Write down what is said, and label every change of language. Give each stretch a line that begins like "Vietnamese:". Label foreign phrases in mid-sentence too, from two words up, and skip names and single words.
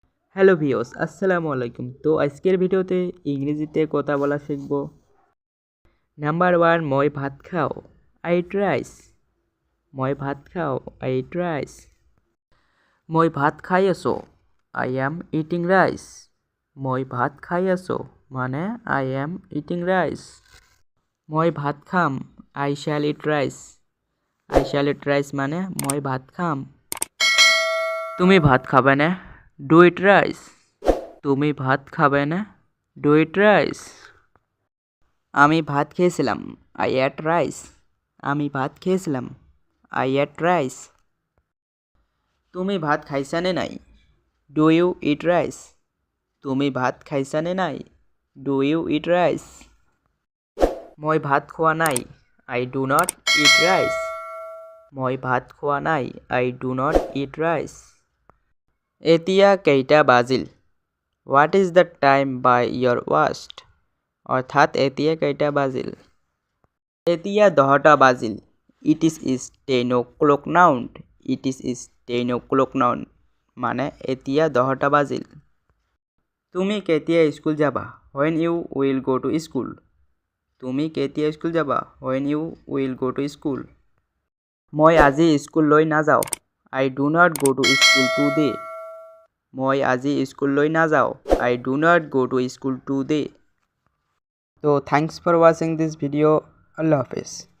English: Hello viewers,
Arabic: السلام عليكم.
Bangla: তো আজকের ভিডিওতে ইংরেজিতে কথা বলা শিখব।
English: Number 1,
Assamese: মই ভাত খাও,
English: I eat rice.
Assamese: মই ভাত খাও,
English: I eat rice.
Assamese: মই ভাত খাই আছো,
English: I am eating rice.
Assamese: মই ভাত খাই আছো মানে
English: I am eating rice.
Assamese: মই ভাত খাম,
English: I shall eat rice. I shall eat rice
Assamese: মানে মই ভাত খাম।
Bangla: তুমি ভাত খাবে না,
English: Do eat rice.
Bangla: তুমি ভাত খাবে না,
English: Do eat rice.
Bangla: আমি ভাত খেয়েছিলাম,
English: I ate rice.
Bangla: আমি ভাত খেয়েছিলাম,
English: I ate rice.
Assamese: তুমি ভাত খাইছানে নাই,
English: Do you eat rice.
Assamese: তুমি ভাত খাইছানে নাই,
English: Do you eat rice.
Assamese: মই ভাত খোৱা নাই,
English: I do not eat rice.
Assamese: মই ভাত খোৱা নাই,
English: I do not eat rice.
Assamese: এতিয়া কেইটা বাজিল,
English: What is the time by your wrist.
Assamese: অৰ্থাৎ এতিয়া কেইটা বাজিল। এতিয়া 10টা বাজিল,
English: It is 10 o'clock now. It is 10 o'clock now
Assamese: মানে এতিয়া 10টা বাজিল। তুমি কেতিয়া স্কুল যাবা,
English: when you will go to school।
Assamese: তুমি কেতিয়া স্কুল যাবা,
English: when you will go to school।
Assamese: মই আজি স্কুললৈ নাযাওঁ,
English: I do not go to school today.
Assamese: মই আজি স্কুললৈ নাযাওঁ,
English: I do not go to school today. তো Thanks for watching this video.
Urdu: اللہ حافظ.